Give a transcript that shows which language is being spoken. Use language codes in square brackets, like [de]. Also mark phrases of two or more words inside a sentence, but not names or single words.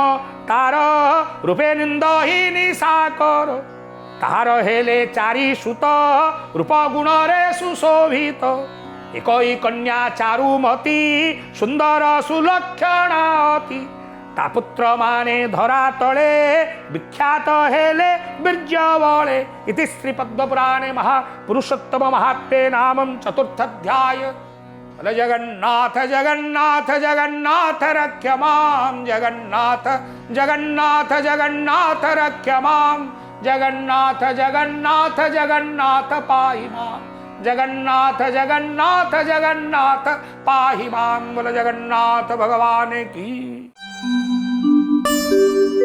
[or] ତାର ରୂପେ ନିନ୍ଦହି ନିଶାକର ତାହାର ହେଲେ ଚାରି ସୁତ ରୂପ ଗୁଣ ରେ ସୁଶୋଭିତ ଏକଇ କନ୍ୟା ଚାରୁମତୀ ସୁନ୍ଦର ସୁଲକ୍ଷଣାତି ତା ପୁତ୍ର ମାନେ ଧରା ତଳେ ବିଖ୍ୟାତ ହେଲେ ବୀର୍ଯ୍ୟ ବଳେ [sa] इति श्री पद्मपुराणे महापुरुषोत्तम महात्म्ये नामं चतुर्थाध्याय जगन्नाथ जगन्नाथ जगन्नाथ रक्ष मां जगन्नाथ जगन्नाथ जगन्नाथ रक्ष मां जगन्नाथ जगन्नाथ जगन्नाथ पाहि मां जगन्नाथ जगन्नाथ जगन्नाथ पाहि मां [hi] बोल जगन्नाथ भगवान की